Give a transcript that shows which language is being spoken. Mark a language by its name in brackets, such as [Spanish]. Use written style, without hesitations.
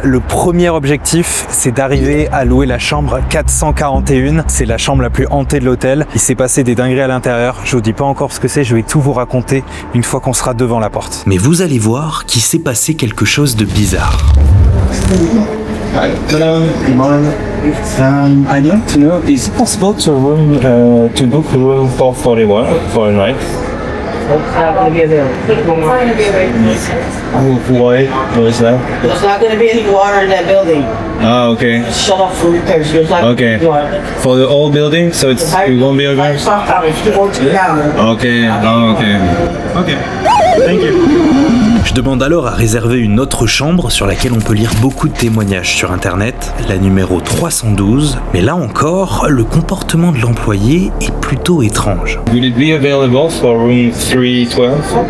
[French] Le premier objectif, c'est d'arriver à louer la chambre 441. C'est la chambre la plus hantée de l'hôtel. Il s'est passé des dingueries à l'intérieur. Je vous dis pas encore ce que c'est, je vais tout vous raconter une fois qu'on sera devant la porte. Mais vous allez voir qu'il s'est passé quelque chose de bizarre. [English] I'd like to know, is it possible to book room 441 for a night? It's not going to be available. It's not going to be available. Why? What is that? There's not going to be any water in that building. Ah, okay. It's shut off for repairs. There's not Okay. water. For the whole building, so it won't be open? Sometimes it won't be down. Okay, oh, okay. Okay. Thank you. [French] Je demande alors à réserver une autre chambre sur laquelle on peut lire beaucoup de témoignages sur internet, la numéro 312, mais là encore, le comportement de l'employé est plutôt étrange. [English] Will it be available for room 312?